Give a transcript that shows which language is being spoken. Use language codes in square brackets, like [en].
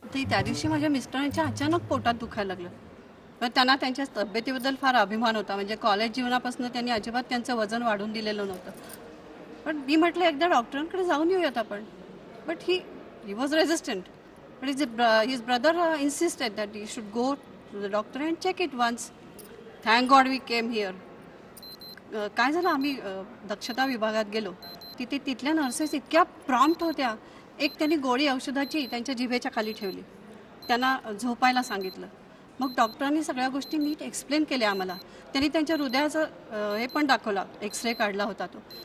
[mr] त्या दिवशी माझ्या मिस्टरांच्या अचानक पोटात दुखायला लागलं. पण त्यांना त्यांच्या तब्येतीबद्दल फार अभिमान होता. म्हणजे कॉलेज जीवनापासून त्यांनी अजिबात त्यांचं वजन वाढून दिलेलं नव्हतं. पण मी म्हटलं एकदा डॉक्टरांकडे जाऊन येऊयात आपण. [en] But he was resistant. But his brother insisted that he should go to the doctor and check it once. Thank God we came here. [mr] काय झालं, आम्ही दक्षता विभागात गेलो. तिथल्या नर्सेस इतक्या प्रॉम्प्ट होत्या. एक त्यांनी गोळी औषधाची त्यांच्या जिभेच्या खाली ठेवली. त्यांना झोपायला सांगितलं. मग डॉक्टरांनी सगळ्या गोष्टी नीट एक्सप्लेन केल्या आम्हाला. त्यांनी त्यांच्या हृदयाचं हे पण दाखवला, एक्सरे काढला होता तो.